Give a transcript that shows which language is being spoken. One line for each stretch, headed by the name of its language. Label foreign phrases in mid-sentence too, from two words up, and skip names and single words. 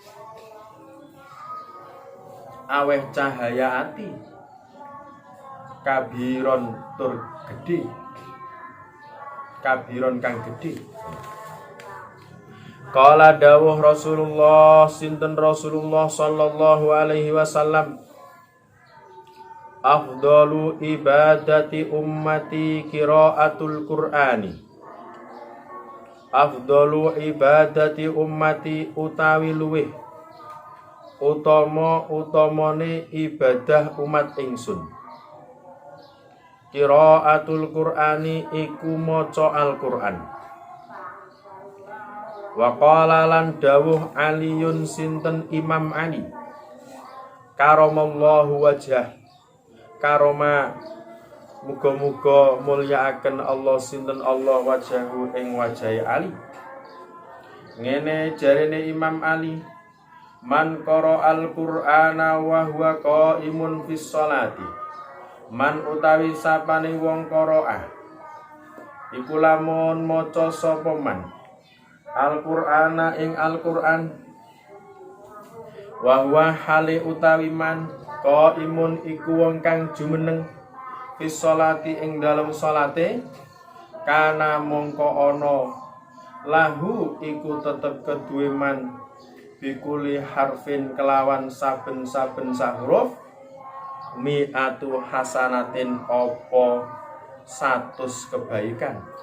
Javanese: aweh cahaya ati kabiron tur gede kabiron kang gede
Arabic: qala
Javanese: dawuh Rasulullah sinten Rasulullah
Arabic: صلى الله عليه وسلم أفضل عبادة أمتي قراءة القرآن أفضل عبادة أمتي
Javanese: utawi luweh utamane ibadah umat ingsun
Arabic: قراءة القرآن
Javanese: iku maca Al-Qur'an.
Arabic: وقال
Javanese: lan dawuh Aliyun sinten Imam Ali
Arabic: كرم الله وجهه,
Javanese: karoma muga-muga mulyakaken Allah sinten Allah wajahu ing wajahe Ali. Ngene jarene Imam Ali,
Arabic: من قرأ القرآن وهو قائم في الصلاة,
Javanese: man utawi sapane wong qaraah iku lamun maca sapa
Arabic: من القرآن
Javanese: ing Al-Qur'an,
Arabic: وهو
Javanese: hale utawi
Arabic: من قائم
Javanese: iku wong kang jumeneng
Arabic: في الصلاة
Javanese: ing dalem salate, kana mongko ana lahu iku tetep keduwe
Arabic: من بكل حرف
Javanese: kelawan saben-saben huruf
Arabic: مائة حسنة
Javanese: opo 100 kebaikan.